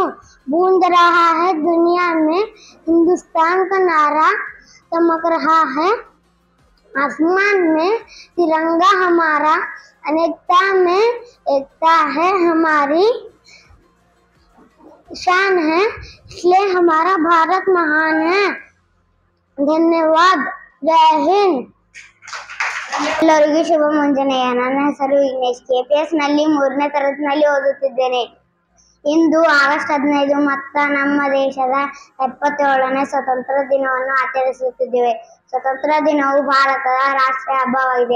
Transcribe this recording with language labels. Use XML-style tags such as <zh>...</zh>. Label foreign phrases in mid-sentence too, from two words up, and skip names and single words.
<hi>गूंज रहा है दुनिया में हिंदुस्तान का नारा, चमक रहा है आसमान में तिरंगा हमारा, अनेकता में एकता है हमारी शान है, इसलिए हमारा भारत महान है। धन्यवाद। जय हिंद।</hi> <kn>ಎಲ್ಲರಿಗೂ ಶುಭ ಮುಂಜಾನೆಯ. ನನ್ನ ಹೆಸರು ವಿಘ್ನೇಶ್. ಕೆಪಿಎಸ್ ನಲ್ಲಿ 3ನೇ ತರಗತಿಯಲ್ಲಿ ಓದುತ್ತಿದ್ದೇನೆ. ಇಂದು ಆಗಸ್ಟ್ 15 ಮತ್ತು ನಮ್ಮ ದೇಶದ 77ನೇ ಸ್ವತಂತ್ರ ದಿನವನ್ನು ಆಚರಿಸುತ್ತಿದ್ದೇವೆ. ಸ್ವತಂತ್ರ ದಿನವು ಭಾರತದ ರಾಷ್ಟ್ರೀಯ ಹಬ್ಬವಾಗಿದೆ.</kn>